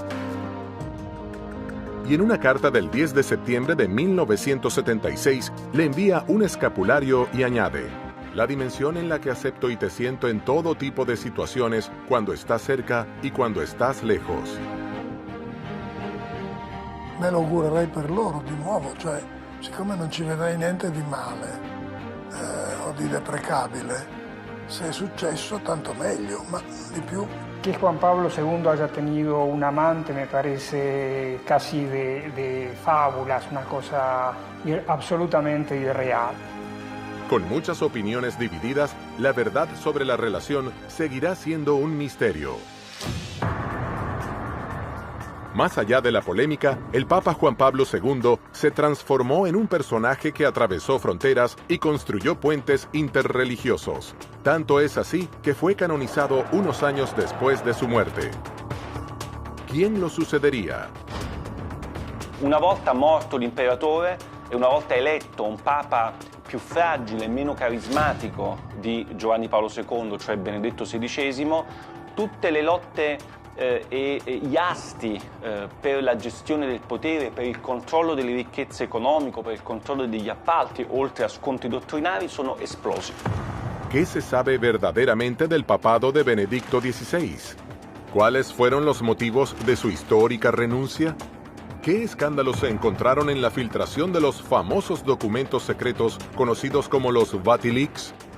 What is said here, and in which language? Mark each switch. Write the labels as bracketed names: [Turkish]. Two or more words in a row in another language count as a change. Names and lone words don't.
[Spanish] Y en una carta del 10 de septiembre de 1976, le envía un escapulario y añade: «La dimensión en la que acepto y te siento en todo tipo de situaciones, cuando estás cerca y cuando estás lejos». [Italian] Me lo augurerei per loro di nuovo, cioè siccome non ci vedrei niente di male o di deprecabile, se è successo tanto meglio, ma di più. [Spanish] Que Juan Pablo II haya tenido un amante me parece casi de fábulas, una cosa absolutamente irreal. Con muchas opiniones divididas, la verdad sobre la relación seguirá siendo un misterio. Más allá de la polémica, el Papa Juan Pablo II se transformó en un personaje que atravesó fronteras y construyó puentes interreligiosos. Tanto es así que fue canonizado unos años después de su muerte. ¿Quién lo sucedería? [Italian] Una volta morto l'imperatore e una volta eletto un papa più fragile e meno carismatico di Giovanni Paolo II, cioè Benedetto XVI, tutte le lotte e gli asti per la gestione del potere, per il controllo delle ricchezze economiche, per il controllo degli appalti, oltre a scontri dottrinari, sono esplosi. [Spanish] ¿Qué se sabe verdaderamente del papado de Benedicto XVI? ¿Cuáles fueron los motivos de su histórica renuncia? ¿Qué escándalos se encontraron en la filtración de los famosos documentos secretos conocidos como los Vatileaks?